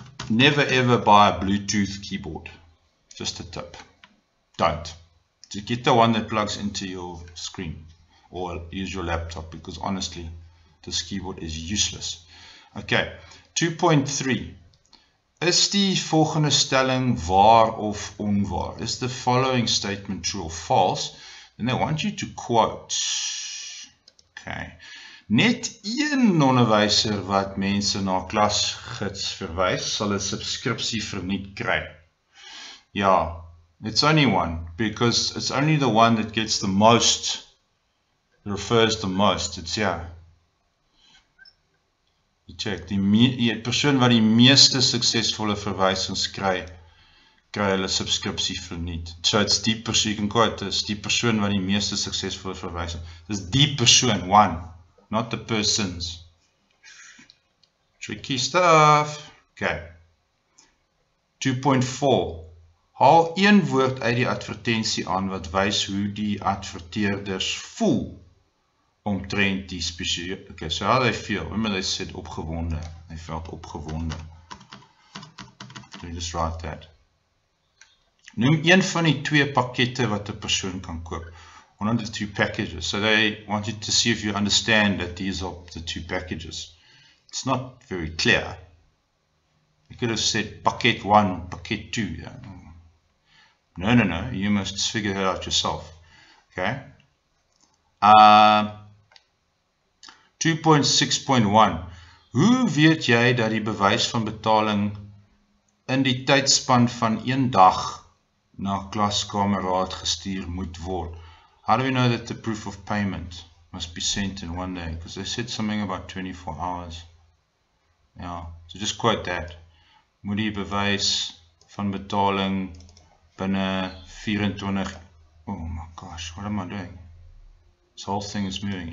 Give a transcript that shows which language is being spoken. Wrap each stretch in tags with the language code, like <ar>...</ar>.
<en>Never ever buy a Bluetooth keyboard. Just a tip. Don't. Just get the one that plugs into your screen or use your laptop, because honestly, this keyboard is useless. Okay, 2.3.</en> <af>Is die volgende stelling waar of onwaar?</af> <en>Is the following statement true or false? Then they want you to quote. Okay.</en> <af>Net een onderwyser wat mense na klasgids verwys, sal 'n subskripsie verniet kry.</af> <en>Yeah, it's only one, because it's only the one that gets the most, refers the most. It's yeah.</en> <af>Check, die persoon wat die meeste suksesvolle verwysings kry hulle subskripsie verniet.</af> <en>So it's</en> <af>die persoon,</af> <en>you can quote this,</en> <af>die persoon wat die meeste suksesvolle verwysings.</af> <en>This</en> <af>die persoon,</af> <en>one, not the persons. Tricky stuff. Okay. 2.4.</en> <af>Haal een woord uit die advertensie aan wat wys hoe die adverteerders voel omtrent die spesiale.</af> <en>Okay, so how they feel. Remember they said opgewonde. They felt opgewonde. Let me just write that.</en> <af>Noem een van die 2 pakkette wat 'n persoon kan koop.</af> <en>One of the 2 packages. So they wanted to see if you understand that these are the 2 packages. It's not very clear. You could have said</en> <af>pakket 1, pakket 2.</af> <en>Yeah. No. You must figure it out yourself. Okay. 2.6.1.</en> <af>Hoe weet jy dat die bewys van betaling in die tydspan van 1 dag na klaskameraad gestuur moet word?</af> <en>How do we know that the proof of payment must be sent in 1 day? Because they said something about 24 hours. Yeah, so just quote that.</en> <af>Moet die bewys van betaling binne 24.</af> <en>Oh my gosh, what am I doing? This whole thing is moving.</en>